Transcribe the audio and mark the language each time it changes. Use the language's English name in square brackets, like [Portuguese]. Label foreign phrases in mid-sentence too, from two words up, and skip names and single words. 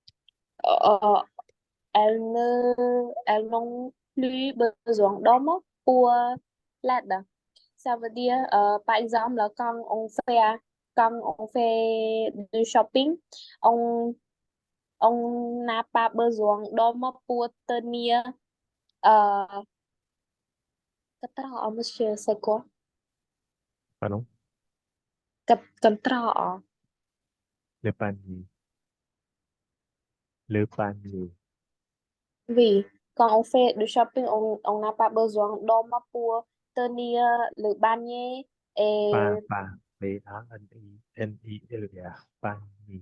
[French] Elles n'ont plus besoin d'hommes pour l'aide. Ça veut dire, par exemple, là, quand on fait du shopping, on, on n'a pas besoin d'hommes pour tenir euh, [Vietnamese] cái trọ, [French] monsieur, c'est quoi? Pardon? [Vietnamese] Cái trọ. [French] Le panier. Le panier. Oui, quand on fait du shopping, on n'a pas besoin d'hommes pour tenir le panier et P-A-N-I-N-I-L-E-R. Panier.